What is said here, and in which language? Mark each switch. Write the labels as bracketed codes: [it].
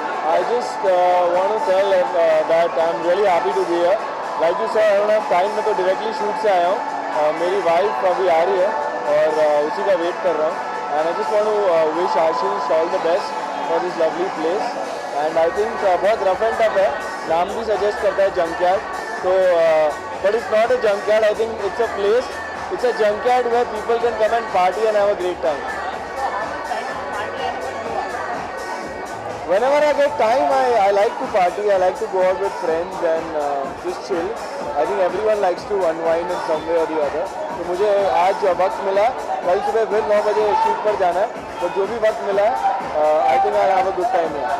[en] I just want to tell that I'm really happy to be here. Like you saw, I don't have time, [hi] मैं तो directly shoot से आया हूँ. मेरी wife अभी आ रही है और उसी का wait कर रहा हूँ. [en] And I just want to wish Ashish all the best for this lovely place. And I think बहुत rough and tough है. [hi] नाम भी suggest करता है Junkyard. [en] So, but it's not a junkyard. I think it's a place. It's a junkyard where people can come and party and have a great time. Whenever I get time, I like to party. I like to go out with friends and just chill. I think everyone likes to unwind in some way or the other. [hi] तो मुझे आज वक्त मिला, कल सुबह फिर 9 बजे shoot पर जाना है. तो जो भी वक्त मिला है, [en] I think I'll have a good time here.